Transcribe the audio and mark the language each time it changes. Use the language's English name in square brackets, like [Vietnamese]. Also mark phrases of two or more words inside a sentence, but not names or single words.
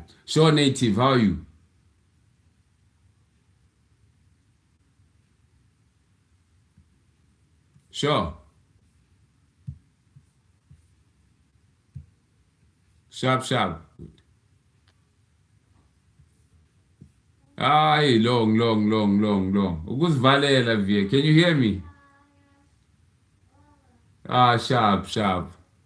[English] Sure, Native, how are you? Sure. Sharp, sharp. Ay, long, long, long, long, long. [Zulu] Ukuzivalela vie. [English] Can you hear me? Ah, sharp, sharp.